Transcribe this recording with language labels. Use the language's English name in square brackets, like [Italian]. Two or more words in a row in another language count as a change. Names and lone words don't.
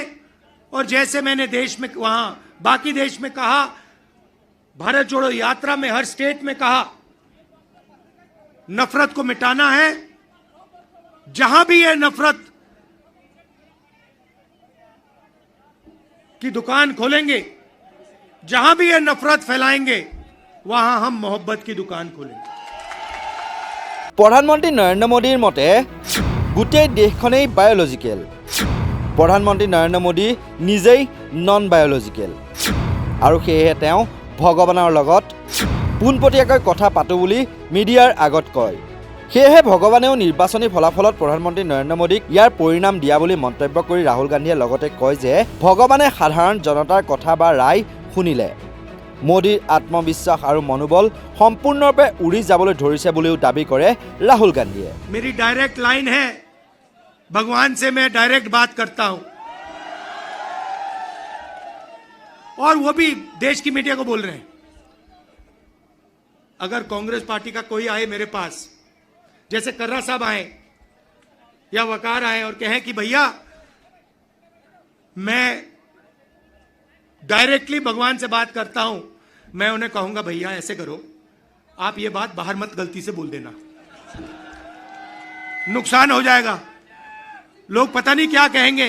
[Hindi] और जैसे मैंने देश में, वहां बाकी देश में कहा, भारत जोड़ो यात्रा में हर स्टेट में कहा, नफरत को मिटाना है। जहां भी ये नफरत की दुकान खोलेंगे, जहां भी ये नफरत फैलाएंगे, वहां हम मोहब्बत की दुकान खोलेंगे। [Assamese] প্ৰধানমন্ত্ৰী নৰেন্দ্ৰ মোদীৰ মতে গোটেই দেশখনেই বায়'লজিকেল। প্ৰধানমন্ত্ৰী নৰেন্দ্ৰ মোদী নিজেই [English] non biological [Assamese] আৰু সেয়েহে তেওঁ ভগৱানৰ লগত পোনপটীয়াকৈ কথা পাতোঁ বুলি মিডিয়াৰ আগত কয়। সেয়েহে ভগৱানেও নিৰ্বাচনী ফলাফলত প্ৰধানমন্ত্ৰী নৰেন্দ্ৰ মোদীক ইয়াৰ পৰিণাম দিয়া বুলি মন্তব্য কৰি ৰাহুল গান্ধীয়ে লগতে কয় যে ভগৱানে সাধাৰণ জনতাৰ কথা বা ৰায় শুনিলে মোদীৰ আত্মবিশ্বাস আৰু মনোবল সম্পূৰ্ণৰূপে উৰি যাবলৈ ধৰিছে বুলিও দাবী কৰে ৰাহুল গান্ধীয়ে। [Hindi] मेरी [English] direct line [Hindi] है, भगवान से मैं डायरेक्ट बात करता हूं और वो भी देश की मीडिया को बोल रहे हैं। अगर कांग्रेस पार्टी का कोई आए मेरे पास, जैसे कर्रा साहब आए या वकार आए और कहें कि भैया मैं डायरेक्टली भगवान से बात करता हूं, मैं उन्हें कहूंगा भैया ऐसे करो, आप ये बात बाहर मत गलती से बोल देना, नुकसान हो जाएगा, लोग पता नहीं क्या कहेंगे।